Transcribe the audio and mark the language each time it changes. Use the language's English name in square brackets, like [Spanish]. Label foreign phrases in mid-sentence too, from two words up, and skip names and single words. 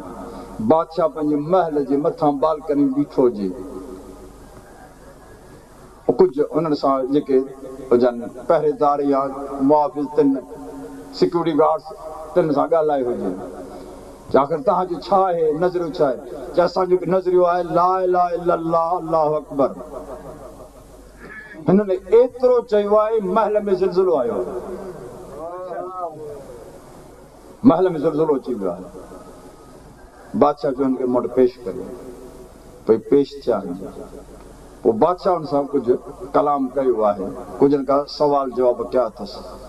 [Sindhi] बादशाह पंहिंजे महल जे मथां बालकनी बीठो हुजे। कुझु उन्हनि सां जेके हुजनि पहिरेदार या मुआफ़िज़ तिन [English] security guards [Sindhi] तिन सां ॻाल्हाए हुजे। आख़िर तव्हांजो छा आहे, नज़रियो छा आहे? चए असांजो नज़रियो आहे [Arabic] لا إله إلا الله الله أكبر. [Sindhi] हिननि एतिरो चयो आहे महल में ज़िलज़िलो आयो, महल में ज़िलज़िलो अची वियो आहे। बादशाह जो हिनखे मूं वटि पेश करियो, भई पेश थिया। पोइ बादशाह हुन सां कुझु कलाम कयो आहे, कुझु का सवाल जवाब कया अथसि।